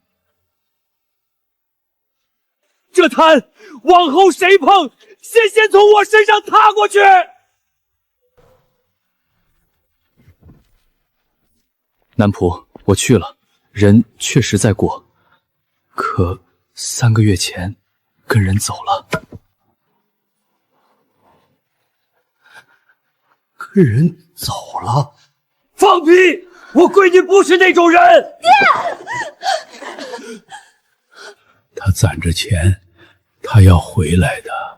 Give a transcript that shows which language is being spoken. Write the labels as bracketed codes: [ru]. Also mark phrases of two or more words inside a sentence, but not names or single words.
[zh] 這灘往後誰碰，先從我身上踏過去。南浦，我去了，人確實在過，可3 個月前跟人走了。跟人走了？放屁！我闺女不是那種人。爹，他攢着錢，他要回來的。